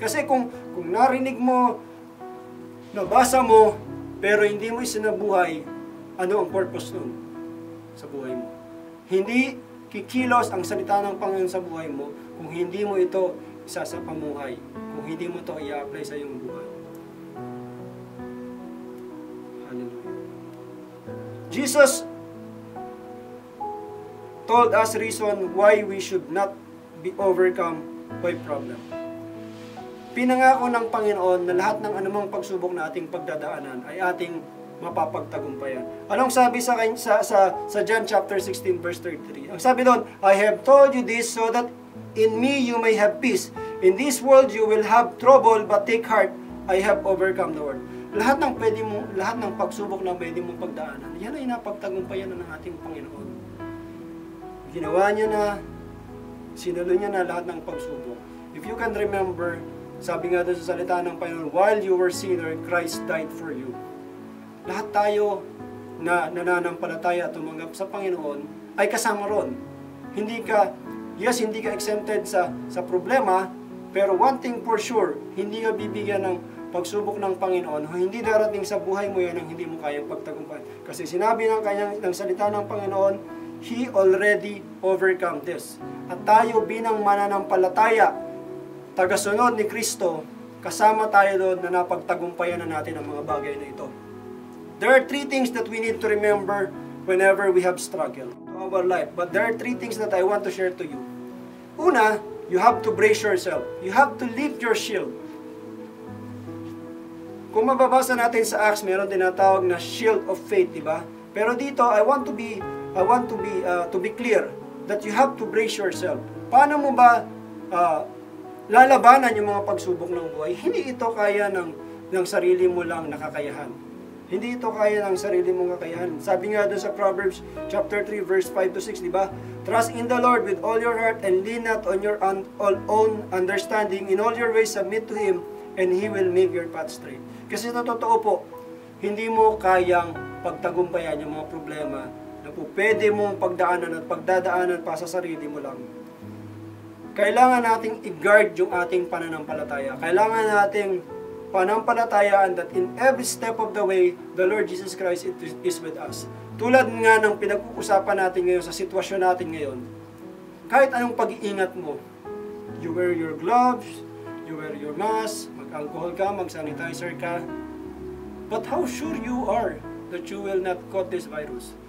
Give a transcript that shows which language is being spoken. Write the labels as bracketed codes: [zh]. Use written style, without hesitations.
[tl] Kasi kung narinig mo, nabasa mo, pero hindi mo isinabuhay, ano ang purpose nun sa buhay mo? Hindi kikilos ang salita ng Panginoon sa buhay mo kung hindi mo ito isa sa pamuhay, kung hindi mo ito i-apply sa iyong buhay. [en] Hallelujah. Jesus told us reason why we should not be overcome by problem. [tl] Pinangako ng Panginoon na lahat ng anumang pagsubok na ating pagdadaanan ay ating mapapagtagumpayan. Anong sabi sa John chapter 16 verse 33? Ang sabi doon, [en] I have told you this so that in me you may have peace. In this world you will have trouble, but take heart, I have overcome the world. [tl] Lahat ng pagsubok na pwede mong pagdaanan, yan ay napagtagumpayan na ng ating Panginoon. Ginawa niya na, Sinalo niya na lahat ng pagsubok. [en] If you can remember, [tl] sabi nga doon sa salita ng Panginoon, [en] while you were sinner, Christ died for you. [tl] Lahat tayo na nananampalataya at tumanggap sa Panginoon ay kasama ron. Hindi ka exempted sa problema, pero [en] one thing for sure, [tl] hindi ka bibigyan ng pagsubok ng Panginoon, hindi darating sa buhay mo yan ang hindi mo kayang pagtagumpayan. Kasi sinabi ng salita ng Panginoon, [en] He already overcome this. [tl] At tayo bilang mananampalataya, tagasunod ni Kristo, kasama tayo doon na napagtagumpayan na natin ang mga bagay na ito. [en] There are 3 things that we need to remember whenever we have struggle in our life. But there are 3 things that I want to share to you. [tl] Una, [en] you have to brace yourself. You have to lift your shield. [tl] Kung mababasa natin sa Acts, meron tinatawag na shield of faith, di ba? [en] Pero dito, I want to be clear that you have to brace yourself. [tl] Paano mo ba lalabanan yung mga pagsubok ng buhay? Hindi ito kaya ng sarili mo lang nakakayahan. Hindi ito kaya ng sarili mong kakayahan. Sabi nga doon sa Proverbs chapter 3 verse 5 to 6, di ba? [en] Trust in the Lord with all your heart and lean not on your own understanding. In all your ways submit to Him and He will make your path straight. [tl] Kasi sa totoo po, hindi mo kayang pagtagumpayan yung mga problema na po pwede mong pagdaanan at pagdadaanan pa sa sarili mo lang. Kailangan nating i-guard yung ating pananampalataya. Kailangan nating panampalatayaan [en] that in every step of the way, the Lord Jesus Christ is with us. [tl] Tulad nga ng pinag-uusapan natin ngayon sa sitwasyon natin ngayon, kahit anong pag-iingat mo, [en] you wear your gloves, you wear your mask, [tl] mag-alcohol ka, mag-sanitizer ka, [en] but how sure you are that you will not caught this virus?